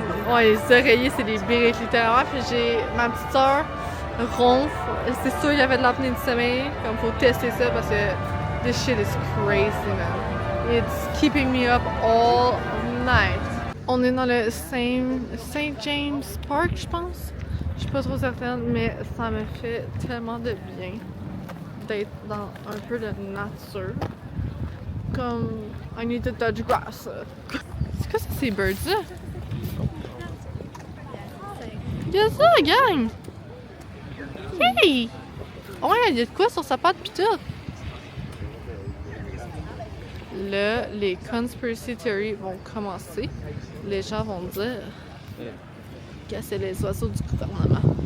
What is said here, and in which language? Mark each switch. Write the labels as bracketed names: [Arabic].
[French] Ouais, les oreillers, c'est des briques littéralement. Puis j'ai ma petite soeur ronfle. C'est sûr, il y avait de l'apnée du sommeil. Comme faut tester ça parce que [English] this shit is crazy, man. It's keeping me up all night. [French] On est dans le St. James Park, je pense. Je suis pas trop certaine, mais ça me fait tellement de bien d'être dans un peu de nature. [English] Comme I need to touch grass. [French] C'est quoi ça, ces birds-là? Qu'est-ce que ça, gang? Hey! [English] Oh my god, [French] il y a de quoi sur sa patte pis tout! Là, les [English] conspiracy theories [French] vont commencer. Les gens vont dire que c'est les oiseaux du gouvernement.